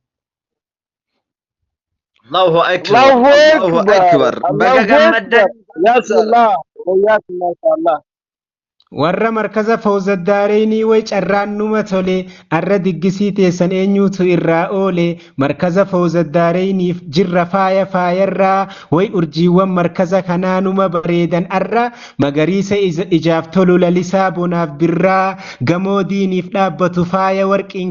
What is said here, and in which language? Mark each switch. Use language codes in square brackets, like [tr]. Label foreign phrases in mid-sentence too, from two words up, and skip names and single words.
[ar] الله أكبر الله أكبر [om] baga gammaddan [ar] يا الله وياكم ما شاء الله [om] warra markaza fawzaddaareenii way carraan numa tole arra diggisii teessan eenyuutu irraa oole markaza fawzaddaareeniif jirra faayarraa way urjiiwwan markaza kanaa numa bareedan arra magariisa ijaaf tolu lalisaa bonaaf birraa gamoo diiniif dhaabbatu faaya warqiin